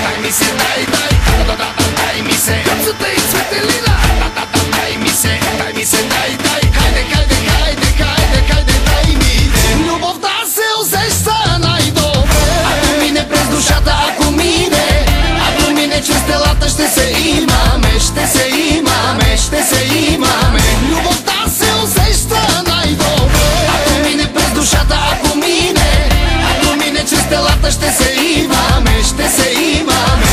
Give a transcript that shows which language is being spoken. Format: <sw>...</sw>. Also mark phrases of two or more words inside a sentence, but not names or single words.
<sr>mi se, daj mi se, Căpsuță и Цветелина. Daj mi se, daj,</sr> <bg>хайде, дай ми. Любовта се усеща най-добре ако мине през душата, ако мине чрез телата, ще се имаме, ще се имаме. Любовта се усеща най-добре ако мине през душата, ако мине чрез телата, ще се имаме, ще се имаме.</bg>